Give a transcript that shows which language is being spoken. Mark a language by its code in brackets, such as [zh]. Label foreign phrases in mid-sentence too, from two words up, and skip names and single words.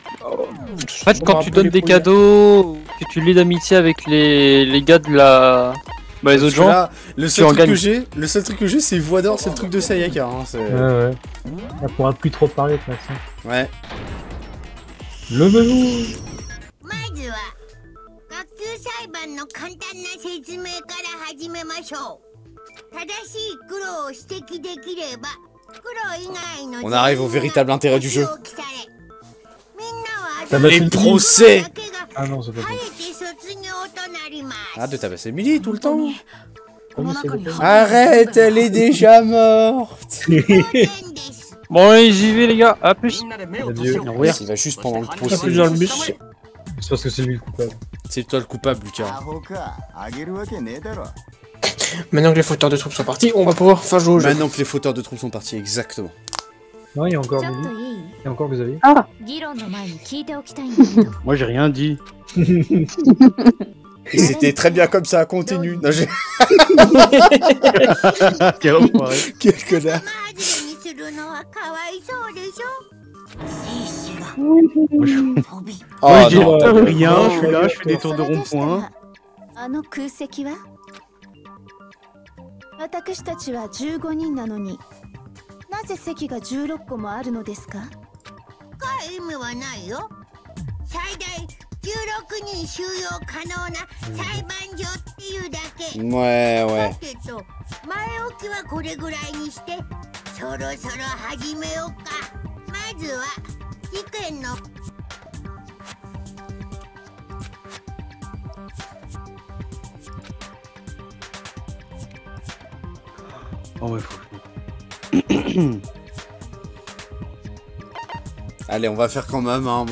[fr] En fait, quand tu donnes des cadeaux, que tu lis d'amitié avec les gars de la... Bah les autres gens, Là, le seul truc que j'ai, c'est voix d'or, c'est le truc de Sayaka. Hein, ouais. On pourra plus trop parler de toute façon. ouais. Levez-vous! [ja] まずは学級裁判の簡単な説明から始めましょう。正しい苦労を指摘できれば、苦労以外の [fr] On arrive au véritable intérêt du jeu. [ja] みんなは [fr] Les procès. Ah non, c'est pas bon. [ja] 晴れて卒業となります。 [fr] Arrête de tabasser Millie tout le temps. Comment c'est le cas? Arrête, elle est déjà morte. Bon allez, j'y vais les gars, à plus. Adieu. Il va juste pendant le procès. Plus dans le bus. C'est parce que c'est lui le coupable. C'est toi le coupable, Lucas. Maintenant que les fauteurs de troupes sont partis, on va pouvoir faire jouer au jeu. Maintenant que les fauteurs de troupes sont partis, exactement. Non, il y a encore Millie. Il y a encore Xavier. Moi j'ai rien dit. Et c'était très bien comme ça, continue. Non, j'ai... Quel enfoiré. Quel connard. [ja] するのはかわいそうでしょ。 [fr] Oh, Moi je dis non. rien, je suis là, je fais des tours de rond-point. [ja] あの空席は私たちは15人なのになぜ席が16個もあるのですか？意味はないよ。最大16人収容可能な裁判所っていうだけ。 [fr] Ouais, ouais. [ja] だけど前置きはこれぐらいにしてそろそろ始めようか。まずは事件の [fr] Oh ouais, faut... Allez, on va faire quand même, hein.